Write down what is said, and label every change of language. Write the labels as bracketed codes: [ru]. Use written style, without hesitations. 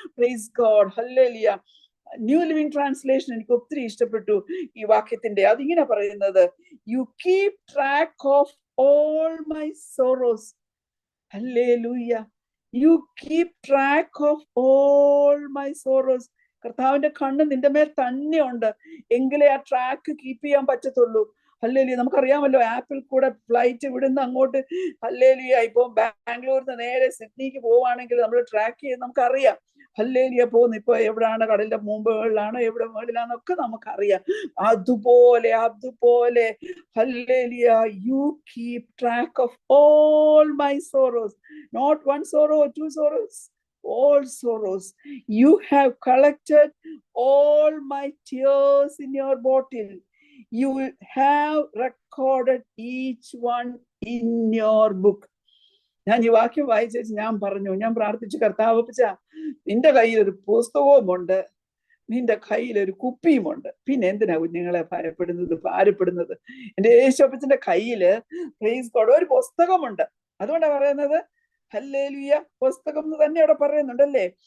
[ml] Praise God, hallelujah. New living translation എനിക്ക് ഒത്തിരി ഇഷ്ടപ്പെട്ടു ഈ വാക്യത്തിന്റെ. അതിങ്ങനെ പറയുന്നത്, [en] You keep track of all my sorrows. Hallelujah. You keep track of all my sorrows. [ml] കർത്താവിന്റെ കണ്ണ് നിന്റെ മേൽ തന്നെ ഉണ്ട്. എങ്കിലേ ആ ട്രാക്ക് കീപ്പ് ചെയ്യാൻ പറ്റത്തുള്ളൂ. ഹല്ലേലൂയ. നമുക്കറിയാമല്ലോ, ആപ്പിൽ കൂടെ ഫ്ലൈറ്റ് ഇവിടുന്ന് അങ്ങോട്ട് ഹല്ലേലൂയ ഇപ്പൊ [en] ബാംഗ്ലൂരിൽ നിന്ന് [ml] നേരെ സിഡ്നിക്ക് പോവാണെങ്കിൽ നമ്മൾ ട്രാക്ക് ചെയ്ത് നമുക്കറിയാം. ഹല്ലേലൂയ പോകുന്നു. ഇപ്പൊ എവിടാണ്, കടലിന്റെ മുമ്പുകളിലാണോ എവിടെ മുകളിലാണൊക്കെ നമുക്കറിയാം. [en] അതുപോലെ hallelujah, you keep track of all my sorrows. Not one sorrow, two sorrows, all sorrows. You have collected all my tears in your bottle. You have recorded each one in your book. [ml] ഞാൻ ഈ വാക്യം വായിച്ചു, ഞാൻ പ്രാർത്ഥിച്ചു, കർത്താവപ്പച്ച, നിന്റെ കയ്യിൽ ഒരു പുസ്തകവുമുണ്ട്, നിന്റെ കയ്യിൽ ഒരു കുപ്പിയുമുണ്ട്, പിന്നെ എന്തിനാ കുഞ്ഞുങ്ങളെ ഭാരപ്പെടുന്നത്? എന്റെ യേശുപ്പച്ചന്റെ കയ്യില് പ്രൈസ് ഗോഡ് ഒരു പുസ്തകമുണ്ട്. അതുകൊണ്ടാണ് പറയുന്നത് ഹല്ലേലൂയ. പുസ്തകം എന്ന് തന്നെ അവിടെ പറയുന്നുണ്ടല്ലേ.